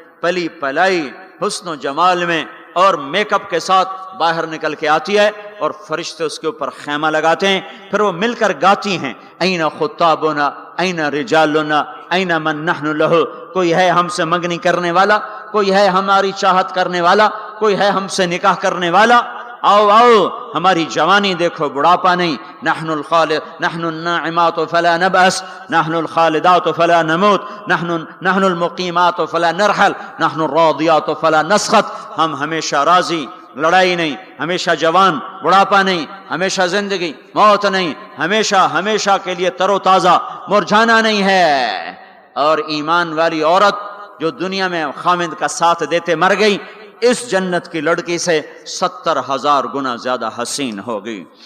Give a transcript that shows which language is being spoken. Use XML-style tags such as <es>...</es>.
<ur>پلی پلائی، حسن و جمال میں اور میک اپ کے ساتھ باہر نکل کے آتی ہے، اور فرشتے اس کے اوپر خیمہ لگاتے ہیں، پھر وہ مل کر گاتی ہیں</ur> <ar>این خطابنا این رجالنا این من نحن لہ،</ar> <ur>کوئی ہے ہم سے منگنی کرنے والا، کوئی ہے ہماری چاہت کرنے والا، کوئی ہے ہم سے نکاح کرنے والا۔ آؤ آؤ ہماری جوانی دیکھو بڑھاپا نہیں.</ur> <ar>نحن الناعمات فلا نبأس نحن الخالدات فلا نموت نحن المقیمات فلا نرحل نحن الراضیات فلا نسخط.</ar> <ur>ہم ہمیشہ راضی، لڑائی نہیں، ہمیشہ جوان، بڑھاپا نہیں، ہمیشہ زندگی، موت نہیں، ہمیشہ کے لیے تر و تازہ، مرجھانا نہیں ہے. اور ایمان والی عورت جو دنیا میں خامد کا ساتھ دیتے مر گئی، اس جنت کی لڑکی سے 70,000 گنا زیادہ حسین ہوگی.</ur>